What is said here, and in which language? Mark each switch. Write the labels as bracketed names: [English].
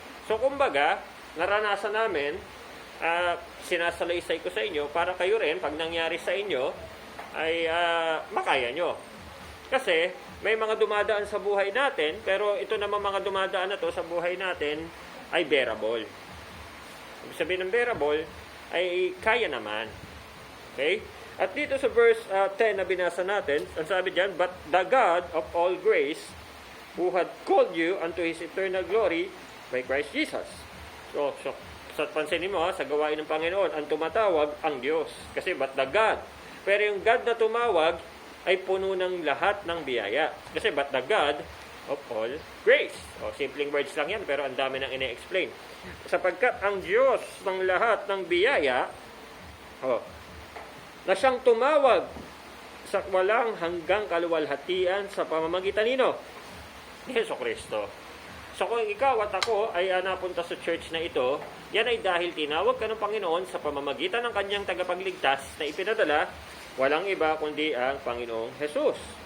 [Filipino] So, kumbaga, naranasan namin, sinasalaysay ko sa inyo para kayo rin, pag nangyari sa inyo, ay makaya nyo. Kasi, may mga dumadaan sa buhay natin, pero ito naman mga dumadaan na to sa buhay natin ay bearable. Ibig sabihin ng bearable ay kaya naman. Okay? At dito sa verse 10 na binasa natin, ang sabi diyan, [English] but the God of all grace, who had called you unto his eternal glory by Christ Jesus. [Filipino] So sa pansinin mo, sa gawain ng Panginoon, ang tumatawag ang Diyos. Kasi [English] but the God. [Filipino] Pero yung God na tumawag ay puno ng lahat ng biyaya. Kasi [English] but the God of all grace. [Filipino] O, simpleng words lang yan, pero ang dami nang ine-explain. Sapagkat ang Diyos ng lahat ng biyaya, na siyang tumawag sa walang hanggang kaluwalhatian sa pamamagitan nino ni Jesucristo. So kung ikaw at ako ay napunta sa church na ito, yan ay dahil tinawag ka ng Panginoon sa pamamagitan ng kanyang tagapagligtas na ipinadala, walang iba kundi ang Panginoong Jesus.